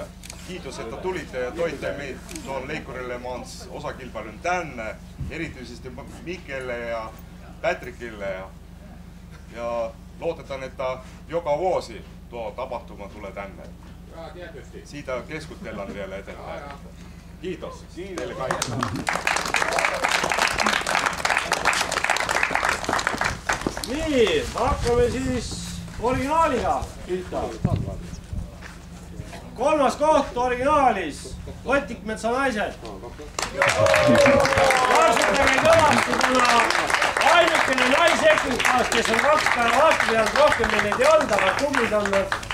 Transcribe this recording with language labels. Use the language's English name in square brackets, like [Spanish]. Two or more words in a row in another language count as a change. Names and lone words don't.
[Finnish] Kiitos, että tulitte ja toitte meitä tuon Leikkurille Mans osakilpailun tänne. Erityisesti Mikelle ja Patrickille. Ja luotetaan, että joka vuosi tuo tapahtuma tulee tänne. Siitä keskustellaan vielä eteenpäin. Kiitos teille kaikille. [Estonian] Nii, hakkame siis originaaliga pihta. Kolmas koht originaalis, Võtikmetsa naised. Laasutage kõvasti, kuna ainukene naisekipaas, kes on 2 päeva vastu pidanud, rohkem meil neid ei olnud, aga tublid on nad.